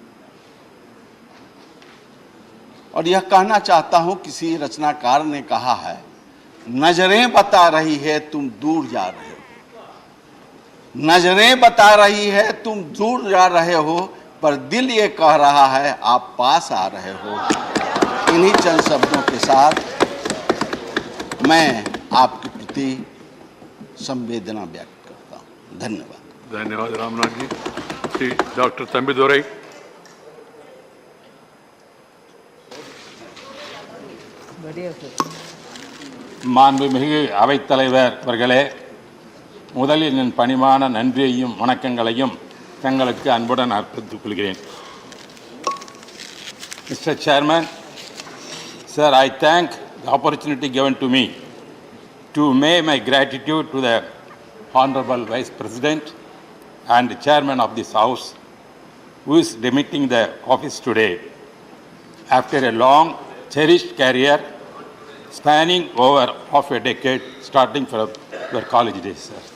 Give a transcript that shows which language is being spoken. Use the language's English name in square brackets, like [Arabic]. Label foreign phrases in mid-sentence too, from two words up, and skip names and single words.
[Hindi] और यह कहना चाहता हूं, किसी रचनाकार ने कहा है, नजरें बता रही है तुम दूर जा रहे हो, नजरें बता रही है तुम दूर जा रहे हो, पर दिल ये कह रहा है आप पास आ रहे हो। इन्हीं चंद शब्दों के साथ मैं आपके प्रति संवेदना व्यक्त करता हूं। धन्यवाद। धन्यवाद रामनाथ जी। श्री डॉक्टर तंबिदुरै। [Tamil] மாண்புமிகு அவைத்தலைவர் அவர்களே, முதலில் என் பணிவான நன்றியையும் வணக்கங்களையும் தங்களுக்கு அன்புடன் அர்ப்பணித்துக் கொள்கிறேன். [English] Mr. Chairman, sir, I thank the opportunity given to me to pay my gratitude to the Honorable Vice President and the Chairman of this House, who is demitting the office today after a long, cherished career spanning over half a decade, starting from your college days, sir.